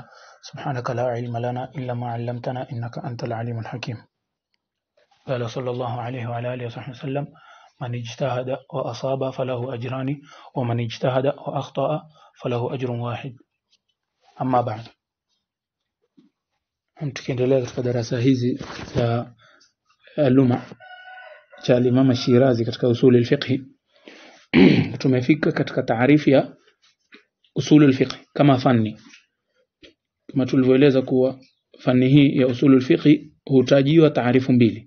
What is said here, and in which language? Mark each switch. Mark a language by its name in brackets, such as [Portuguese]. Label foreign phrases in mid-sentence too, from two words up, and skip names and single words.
[Arabic] سبحانك لا علم لنا إلا ما علمتنا إنك أنت العليم الحكيم. قال صلى الله عليه وعلى آله وصحبه وسلم: من اجتهد وأصاب فله أجران ومن اجتهد وأخطأ فله أجر واحد. أما بعد، [Swahili] tukiendelea katika darasa hizi za luma cha Imam Shirazi katika [Arabic] أصول الفقه, [Swahili] tumefika katika taarifu ya [Arabic] أصول الفقه [Swahili] kama fani. Kama tulivyoeleza kuwa fani hii ya [Arabic] أصول الفقه [Swahili] hutajiwa taarifu mbili.